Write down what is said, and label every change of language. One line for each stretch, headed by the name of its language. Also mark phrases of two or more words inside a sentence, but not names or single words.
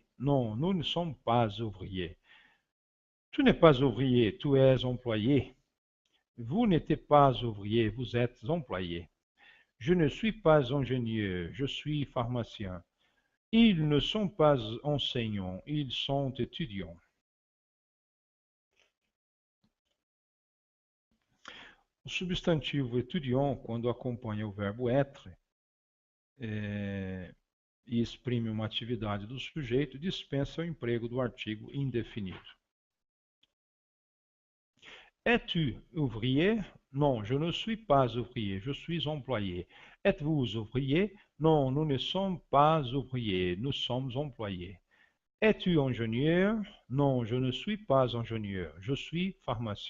French: Non, nous ne sommes pas ouvriers. Tu n'es pas ouvrier, tu es employé. Vous n'êtes pas ouvrier, vous êtes employé. Je ne suis pas ingénieur, je suis pharmacien. Ils ne sont pas enseignants, ils sont étudiants.
Portuguese: O substantivo étudiant, quando acompanha o verbo être e exprime uma atividade do sujeito, dispensa o emprego do artigo indefinido.
French: Es-tu ouvrier? Non, je ne suis pas ouvrier, je suis employé. Êtes-vous ouvrier? Non, nous ne sommes pas ouvriers, nous sommes employés. Es-tu ingénieur? Non, je ne suis pas ingénieur, je suis pharmacien.